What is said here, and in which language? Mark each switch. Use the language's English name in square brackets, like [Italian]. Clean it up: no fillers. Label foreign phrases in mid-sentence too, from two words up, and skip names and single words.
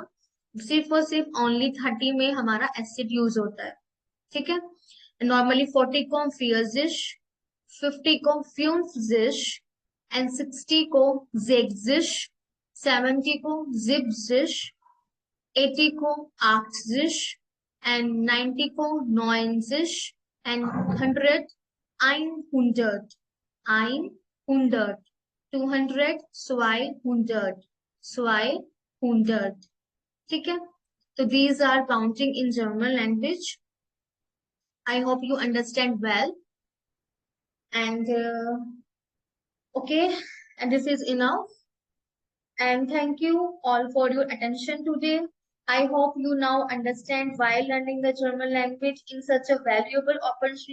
[Hindi] सिर्फ और सिर्फ ओनली 30 में हमारा एसिड यूज होता है, ठीक है। नॉर्मली 40 को हम फियर्जिश, 50 को फ्यूम्जिश एंड 60 को ज़ेगज़िश, 70 को ज़िबज़िश, 80 को आक्ज़िश, and 90 को neunzig, and 100 [German] einhundert, einhundert, 200 zweihundert, zweihundert. [Hindi] ठीक है, तो [English] these are counting in German language. I hope you understand well. And okay, and this is enough. And thank you all for your attention today. I hope you now understand why learning the German language is such a valuable opportunity.